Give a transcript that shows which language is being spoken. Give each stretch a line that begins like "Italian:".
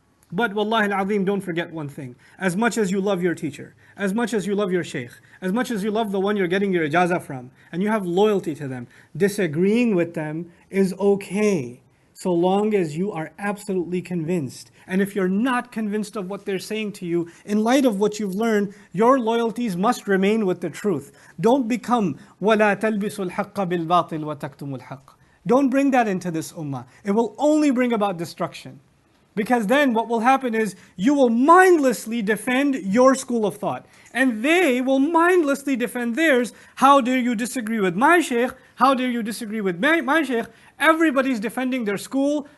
English: But wallahi al-azim, don't forget one thing. As much as you love your teacher, as much as you love your shaykh, as much as you love the one you're getting your ijazah from, and you have loyalty to them, disagreeing with them is okay, so long as you are absolutely convinced. And if you're not convinced of what they're saying to you, in light of what you've learned, your loyalties must remain with the truth. Don't become
Arabic: وَلَا تَلْبِسُوا الْحَقَّ بِالْبَاطِلِ وَتَكْتُمُوا الْحَقَّ.
English: Don't bring that into this ummah. It will only bring about destruction. Because then what will happen is you will mindlessly defend your school of thought. And they will mindlessly defend theirs. How dare you disagree with my shaykh? How dare you disagree with my shaykh? Everybody's defending their school.